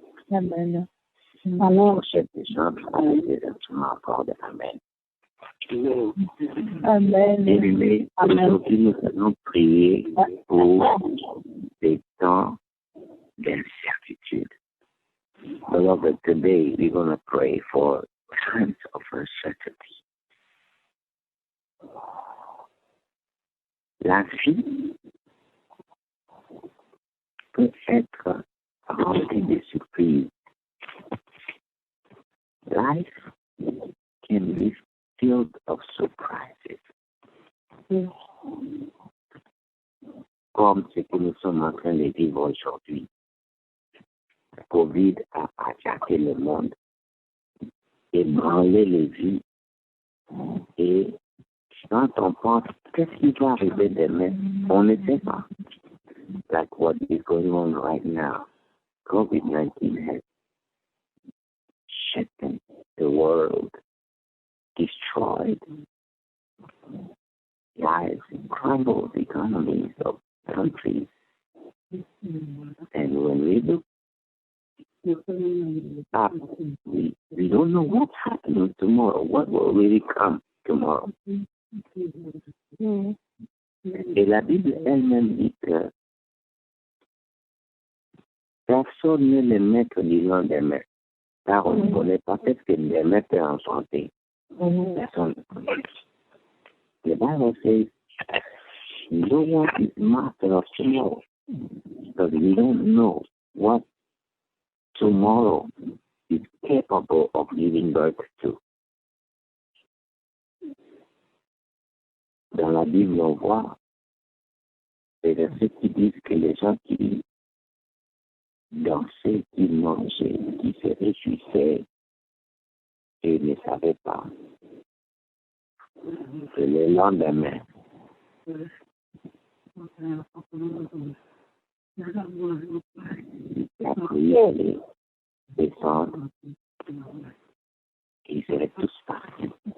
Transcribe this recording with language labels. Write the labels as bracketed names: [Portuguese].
[French] Amen. Alors, chef de chambre avec des instruments à cordes. Amen. Amen. Et aujourd'hui, nous allons prier pour des temps d'incertitude. [English] Beloved, today we're going to pray for times of uncertainty. [French] La vie peut être remplie de surprises. [English] Life can be filled of surprises. [French] Comme ce que nous sommes en train de vivre aujourd'hui. Le Covid a attaqué le monde, ébranlé les vies. Et quand on pense, qu'est-ce qui va arriver demain? On ne sait pas. [English] Like what is going on right now. COVID-19 has shaken the world, destroyed lives, crumbled economies of countries. And when we look up, we don't know what's happening tomorrow, what will really come tomorrow. [French] Et la Bible elle-même dit que personne n'est le maître du lendemain, car on ne connaît pas peut-être que le maître est en santé. Personne ne connaît. [English] The Bible says, no one is master of tomorrow, because we don't know what tomorrow is capable of giving birth to. [French] Dans la Bible, on voit des versets qui disent que les gens qui dansaient, qui mangeaient, qui se réjouissaient et ne savaient pas que le lendemain, la pluie allait descendre et ils seraient tous partis.